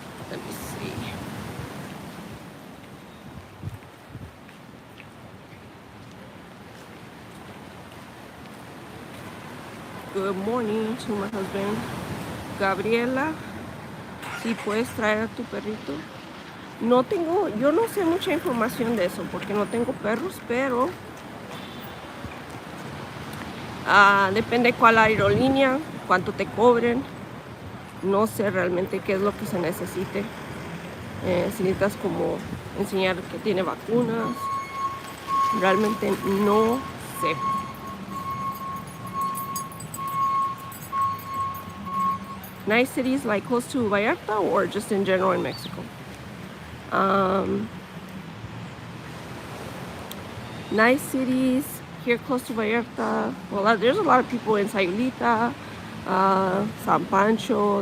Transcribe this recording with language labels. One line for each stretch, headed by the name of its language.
English: Let me see. Good morning to my husband.
Spanish: Gabriela, si puedes traer a tu perrito. Yo no sé mucha información de eso porque no tengo perros, pero depende cuál aerolínea, cuánto te cobren. No sé realmente qué es lo que se necesite. Si necesitas como enseñar que tiene vacunas, realmente no sé.
English: Nice cities like close to Vallarta or just in general in Mexico? Nice cities here close to Vallarta. Well, there's a lot of people in Sayulita, San Pancho.